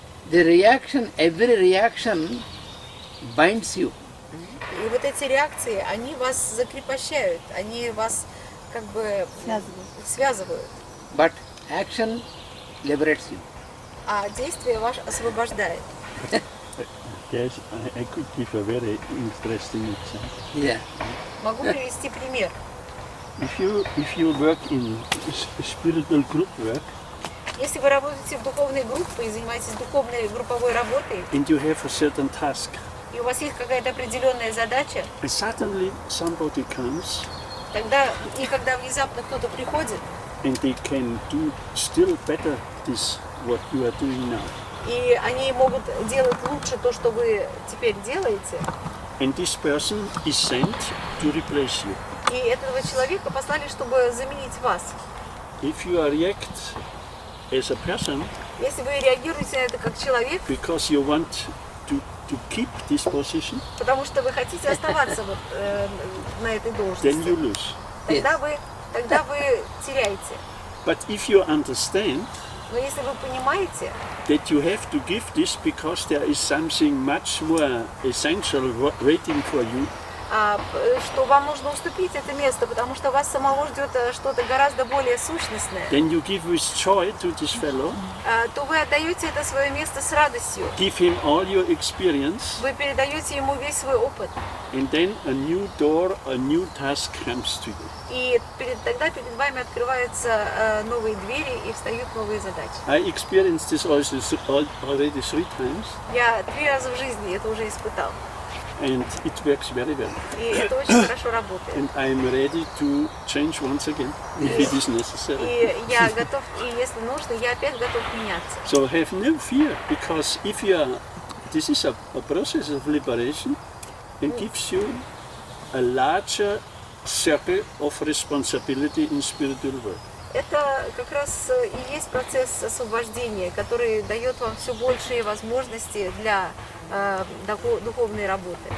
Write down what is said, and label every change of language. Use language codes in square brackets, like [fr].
[en] The reaction, every reaction binds you. [ru] И вот эти реакции, они вас закрепощают, они вас как бы связывают. [en] But action liberates you. [ru] А действие ваше освобождает. [en] Yes, I could give a very interesting example. Yeah. [ru] Могу привести пример. [en] If you work in spiritual group work [ru] Если вы работаете в духовной группе и занимаетесь духовной групповой работой, [en] and you have a certain task, [ru] и у вас есть какая-то определенная задача, [en] and suddenly somebody comes [ru] тогда и когда внезапно кто-то приходит, [en] and they can do still better this what you are doing now. [ru] и они могут делать лучше то, что вы теперь делаете, [en] And this person is sent to replace you. [ru] и этого человека послали, чтобы заменить вас. [en] If you react as a person [ru] Если вы реагируете на это как человек, [en] because you want to keep this position, [ru] потому что вы хотите оставаться вот, на этой [en] then you [ru] должности, [en] lose. [ru] тогда вы теряете. [en] But if you understand [ru] Но если вы понимаете, [en] that you have to give this because there is something much more essential waiting for you, [ru] что вам нужно уступить это место, потому что вас самого ждет что-то гораздо более сущностное, [en] then you give with joy to this fellow, [ru] то вы отдаете это свое место с радостью. [en] give him all your experience, [ru] Вы передаете ему весь свой опыт. [en] and then a new door, a new task comes to you. [ru] И тогда перед вами открываются новые двери и встают новые задачи. [en] I experienced this also already 3 times, [ru] Я 3 раза в жизни это уже испытал. [en] and it works very well. [ru] И это очень хорошо работает. [en] And I am ready to change once again if it is necessary. [ru] И я готов, и если нужно, я опять готов меняться. [en] So have no fear, because if you are, this is a process of liberation and gives you a larger circle of responsibility in spiritual work. [ru] Это как раз и есть процесс освобождения, который дает вам все большие возможности для духовной работы.